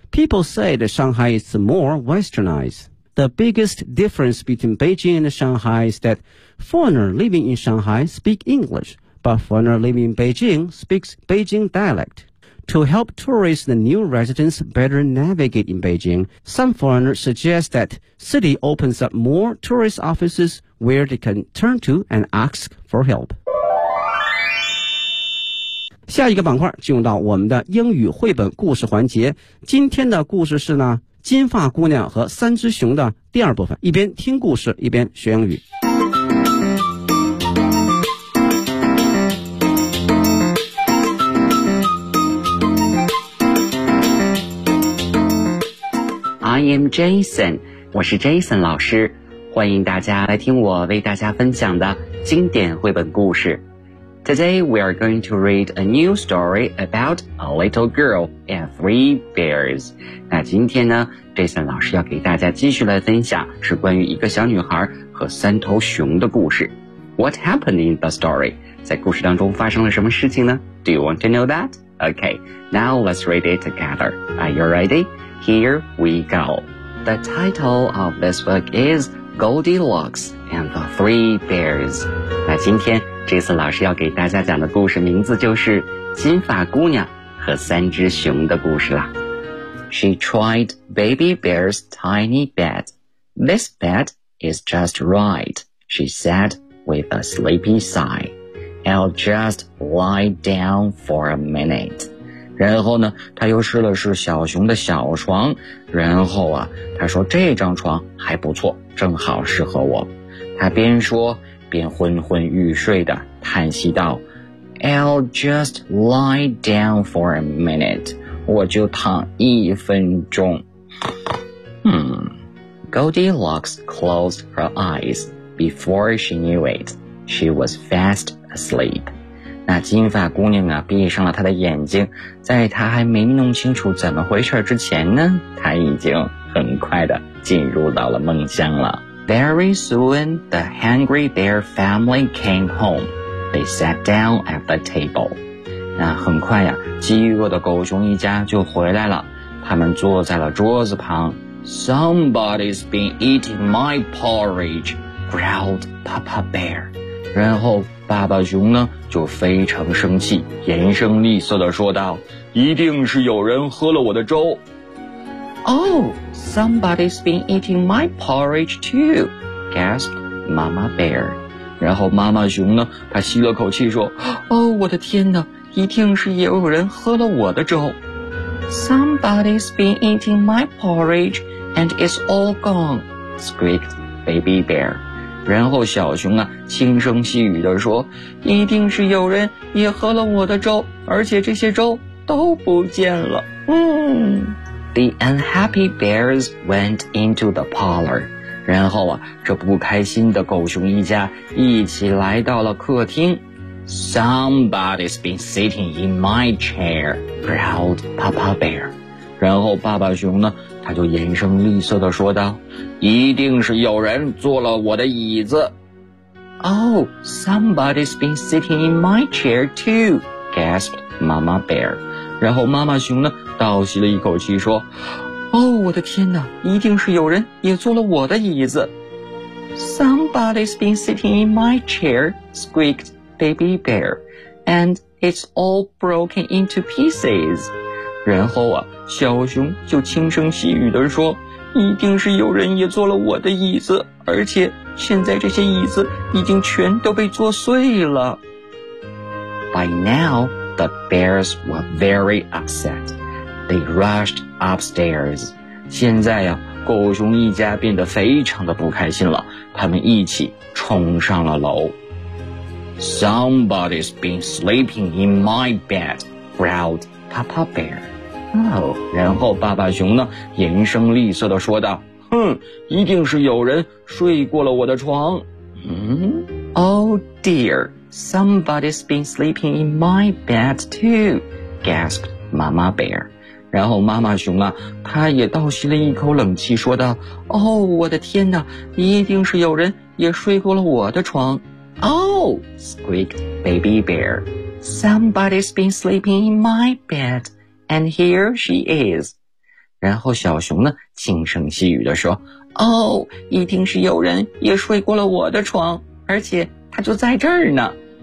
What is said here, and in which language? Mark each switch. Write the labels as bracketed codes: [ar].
[en] People say that Shanghai is more westernized. The biggest difference between Beijing and Shanghai is that foreigners living in Shanghai speak English, but foreigners living in Beijing speaks Beijing dialect. To help tourists and new residents better navigate in Beijing, some foreigners suggest that city opens up more tourist offices where they can turn to and ask for help. [zh] 下一个板块进入到我们的英语绘本故事环节。今天的故事是金发姑娘和三只熊的第二部分。一边听故事，一边学英语。 [en] I am Jason， [zh] 我是 Jason 老师，欢迎大家来听我为大家分享的经典绘本故事。 [en] Today we are going to read a new story about a little girl and three bears。 [zh] 那今天Jason 老师要给大家继续来分享是关于一个小女孩和三头熊的故事。 [en] What happened in the story？ [zh] 在故事当中发生了什么事情呢 [en] ？Do you want to know that？ Okay， now let's read it together。 Are you ready？ Here we go. The title of this book is Goldilocks and the Three Bears. [zh] 那今天这次老师要给大家讲的故事名字就是金发姑娘和三只熊的故事啦。 [en] She tried Baby Bear's tiny bed. This bed is just right, she said with a sleepy sigh. I'll just lie down for a minute. [zh] 然后呢他又试了试小熊的小床，然后他说这张床还不错，正好适合我。他边说边昏昏欲睡的叹息道， [en] I'll just lie down for a minute， [zh] 我就躺一分钟。 [en] Goldilocks closed her eyes. Before she knew it, she was fast asleep. [zh] 那金发姑娘啊，闭上了她的眼睛，在她还没弄清楚怎么回事之前呢，她已经很快的进入到了梦乡了。 [en] Very soon, the Hungry Bear family came home. They sat down at the table. [zh] 那很快呀，饥饿的狗熊一家就回来了，他们坐在了桌子旁。 [en] Somebody's been eating my porridge, growled Papa Bear. [zh] 然后爸爸熊呢，就非常生气，严声厉色地说道，一定是有人喝了我的粥。 [en] Oh, somebody's been eating my porridge too, gasped Mama Bear. [zh] 然后妈妈熊呢，她吸了口气说，Oh, 我的天哪，一定是也有人喝了我的粥。 [en] Somebody's been eating my porridge and it's all gone, squeaked Baby Bear. [zh] 然后小熊啊，轻声细语地说，一定是有人也喝了我的粥，而且这些粥都不见了。 [en] The unhappy bears went into the parlor. [zh] 然后啊，这不开心的狗熊一家一起来到了客厅。 [en] Somebody's been sitting in my chair, growled Papa Bear. [zh] 然后爸爸熊呢，他就严声厉色地说道，一定是有人坐了我的椅子。 [en] Oh, somebody's been sitting in my chair too, gasped Mama Bear. [zh] 然后妈妈熊呢，倒吸了一口气说，哦，我的天哪，一定是有人也坐了我的椅子。 [en] Somebody's been sitting in my chair, squeaked Baby Bear, and it's all broken into pieces. [zh] 然后啊，小熊就轻声细语地说，一定是有人也坐了我的椅子，而且现在这些椅子已经全都被坐碎了。 [en] By now, the bears were very upset. They rushed upstairs. [zh] 现在呀，狗熊一家变得非常的不开心了，他们一起冲上了楼。 [en] Somebody's been sleeping in my bed, growled Papa Bear. [zh] Oh, 然后爸爸熊呢，严声厉色地说道，哼，一定是有人睡过了我的床。 [en] Oh dear, somebody's been sleeping in my bed too, gasped Mama Bear. [zh] 然后妈妈熊啊，她也倒吸了一口冷气说道，哦，我的天哪，一定是有人也睡过了我的床。 [en] Oh, squeaked Baby Bear. Somebody's been sleeping in my bed, and here she is. [zh] 然后小熊呢，轻声细语地说，哦，一定是有人也睡过了我的床，而且她就在这儿呢。